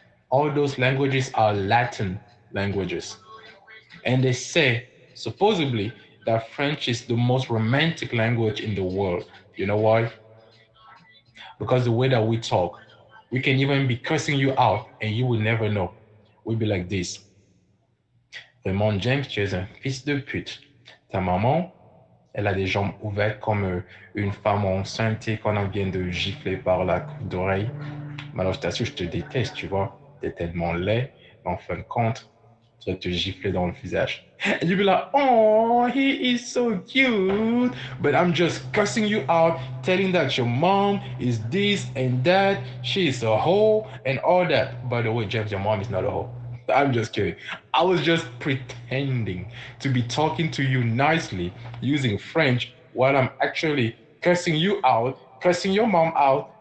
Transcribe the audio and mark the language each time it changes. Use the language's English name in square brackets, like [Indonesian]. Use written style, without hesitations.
[English] All those languages are Latin languages. And they say, supposedly, that French is the most romantic language in the world. You know why? Because the way that we talk, we can even be cursing you out and you will never know. We'll be like this. [French] Vraiment, James, tu es un fils de pute. Ta maman, elle a des jambes ouvertes comme une femme enceinte qu'on vient de gifler par la coupe d'oreille. Mais alors, je t'assure, je te déteste, tu vois. T'es tellement laid, mais en fin de compte, je vais te gifler dans le visage. [English] And you'll be like, oh, he is so cute. But I'm just cussing you out, telling that your mom is this and that. She is a hoe and all that. By the way, James, your mom is not a hoe. I'm just kidding. I was just pretending to be talking to you nicely using French while I'm actually cursing you out, cursing your mom out.